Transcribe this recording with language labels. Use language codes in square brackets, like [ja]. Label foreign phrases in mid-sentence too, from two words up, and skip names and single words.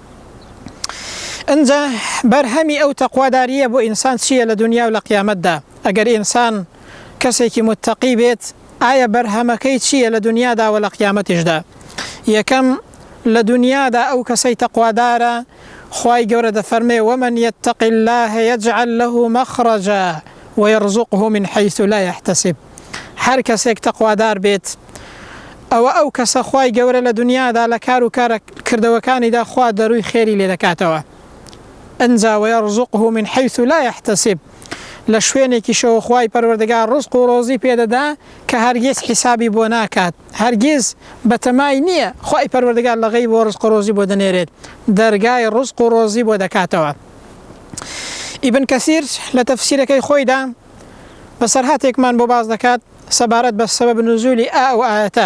[ckb] ئەنجا بەرهەمی ئەو تەقواداریە بۆ ئینسان چییە لە دنیا و لە قیامەتدا؟ ئەگەر ئینسان کەسێکی متتەقی بێت، ئایا بەرهەمەکەی چییە لە دنیادا و لە قیامەتیشدا؟ یەکەم لە دنیادا ئەو کەسەی تەقوادارە خوای گەورە دەفەرمێ [ar] ومن يتق الله يجعل له مخرجا ويرزقه من حيث لا يحتسب. [ckb] هەر کەسێک تەقوادار بێت ئەو کەسە خوای گەورە لە دنیادا لە کار و کردەوەکانیدا خوا دەروی خێری لێ دەکاتەوە. [ar] ئەنجا ويرزقه من حيث لا يحتسب، [ckb] لە شوێنێکی شەوە خوای پەروەردگار ڕزق و ڕۆزی پێدەدا کە هەرگیز حیسابی بۆ ناکات، هەرگیز بەتەمای نییە خوای پەروەردگار لە غەیب بۆ ڕزق و ڕۆزی بۆ دەنێرێت، دەرگای ڕزق و ڕۆزی بۆ دەکاتەوە. ئیبن کەسیر لە تەفسیرەکەی خۆیدا بەسەرهاتێکمان بۆ باز دەکات سەبارەت بە سەبەب نوزولی ئەو ئایەتە.